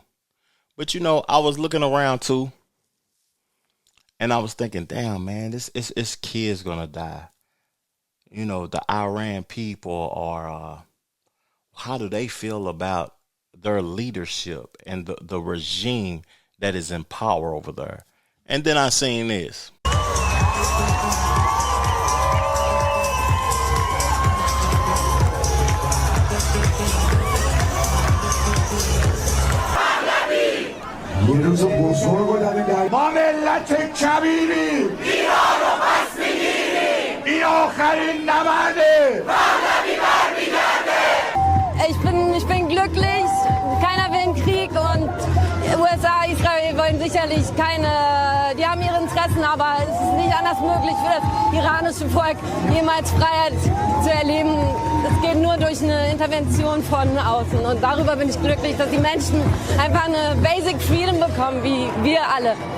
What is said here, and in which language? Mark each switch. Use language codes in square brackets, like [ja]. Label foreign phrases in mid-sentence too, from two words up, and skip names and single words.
[en] But, I was looking around too, and I was thinking, damn, man, this kid's going to die. The Iran people are, how do they feel about their leadership and the regime that is in power over there? And then I seen this. [fa] ما ملت کبیریم ایران رو پس میگیریم این آخرین نبرده پهلوی برمیگرده. [de] Ich bin glücklich, keiner will einen Krieg und USA, Israel wollen sicherlich die haben ihre Interessen, aber es ist nicht anders möglich für das iranische Volk, jemals Freiheit zu erleben. Es geht nur durch eine Intervention von außen und darüber bin ich glücklich, dass die Menschen einfach eine [en] Basic Freedom [de] bekommen, wie wir alle.